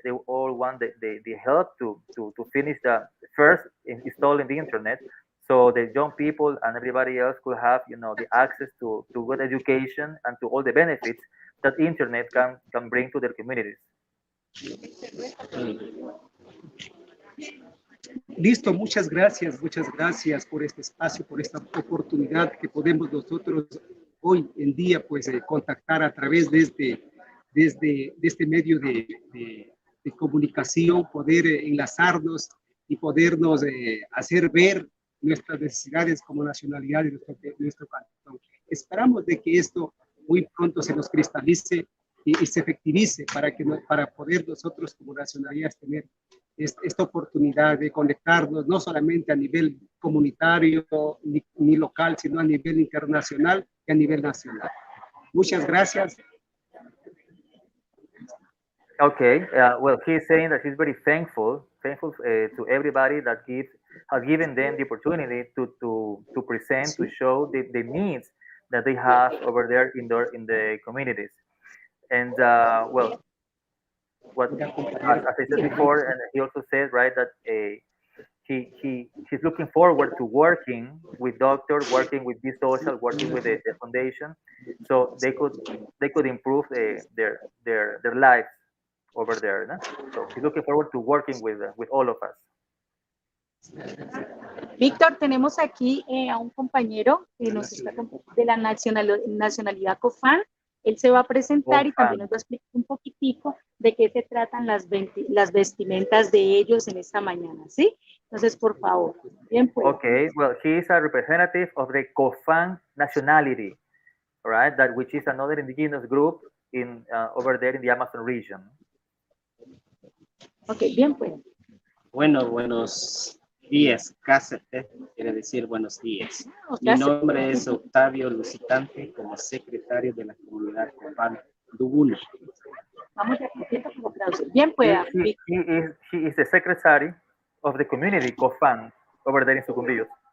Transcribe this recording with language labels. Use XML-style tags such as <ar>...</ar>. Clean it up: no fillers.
<en>They all want the help to finish the first installing the internet, so the young people and everybody else could have the access to good education and to all the benefits that internet can bring to their communities.</en> <es>Listo, muchas gracias por este espacio, por esta oportunidad que podemos nosotros hoy en día pues contactar a través de este medio de comunicación, poder enlazarnos y podernos hacer ver nuestras necesidades como nacionalidad de nuestro cantón. Esperamos de que esto muy pronto se nos cristalice y se efectivice para poder nosotros como nacionalidades tener esta oportunidad de conectarnos no solamente a nivel comunitario ni local, sino a nivel internacional y a nivel nacional. Muchas gracias.</es> <en>Okay, well, he's saying that he's very thankful to everybody that has given them the opportunity to present, to show the needs that they have over there in the communities. And well, as I said before, and he also said, right, that he's looking forward to working with doctors, working with this social, working with the foundation, so they could improve their lives over there. No? So he's looking forward to working with all of us.</en> <es>Víctor, tenemos aquí a un compañero que nos está de la nacionalidad COFAN. Él se va a presentar y también nos va a explicar un poquitico de qué se tratan las vestimentas de ellos en esta mañana, ¿sí? Entonces, por favor, bien pues.</es> <en>Okay, well, he is a representative of the COFAN nationality, right? Which is another indigenous group in over there in the Amazon region.</en> <es>Okay, bien pues. Bueno, buenos días, Cáceres, quiere decir buenos días. Mi nombre es Octavio Lucitante, como secretario de la comunidad COFAN Dubuno. Vamos a repetir como traducir. Bien pueda.</es> <en>He is the secretary of the community COFAN over there in Sucumbíos.</en>